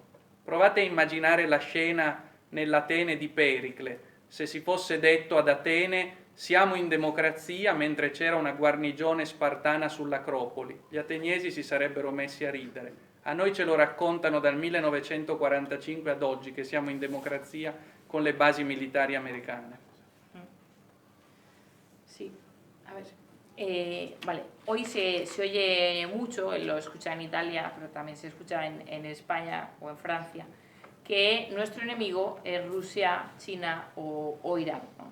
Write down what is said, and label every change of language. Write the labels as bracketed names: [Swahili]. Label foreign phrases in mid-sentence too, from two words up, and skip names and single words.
[Italian] Provate a immaginare la scena nell'Atene di Pericle, se si fosse detto ad Atene siamo in democrazia mentre c'era una guarnigione spartana sull'Acropoli. Gli ateniesi si sarebbero messi a ridere. A noi ce lo raccontano dal 1945 ad oggi che siamo in democrazia con le basi militari americane. [Spanish] Sí, a ver. Vale, hoy se oye mucho, lo escucha en Italia, pero también se escucha en España o en Francia, que nuestro enemigo es Rusia, China o Irán, ¿no?